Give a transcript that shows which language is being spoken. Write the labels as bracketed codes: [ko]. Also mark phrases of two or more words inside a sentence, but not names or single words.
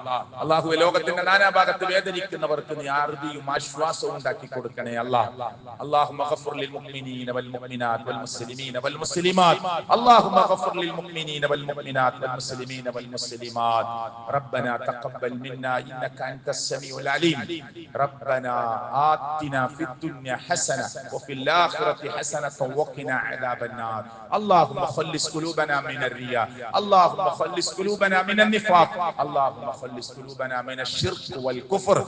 [ml] അള്ളാഹുവെ, ലോകത്തിന്റെ നാനാഭാഗത്ത് വേദനിക്കുന്നവർക്ക് നീ ആർദിയും ആശ്വാസവും ഉണ്ടാക്കി കൊടുക്കണേ അള്ളാഹ്. [ar] اللهم اغفر للمؤمنين والمؤمنات والمسلمين والمسلمات. اللهم اغفر للمؤمنين والمؤمنات والمسلمين والمسلمات. ربنا تقبل منا إنك أنت السميع العليم. ربنا آتنا في الدنيا حسنة وفي الآخرة حسنة وقنا عذاب النار. اللهم خلص قلوبنا من الرياء. اللهم خلص قلوبنا من النفاق. اللهم خلص قلوبنا من الشرك والكفر.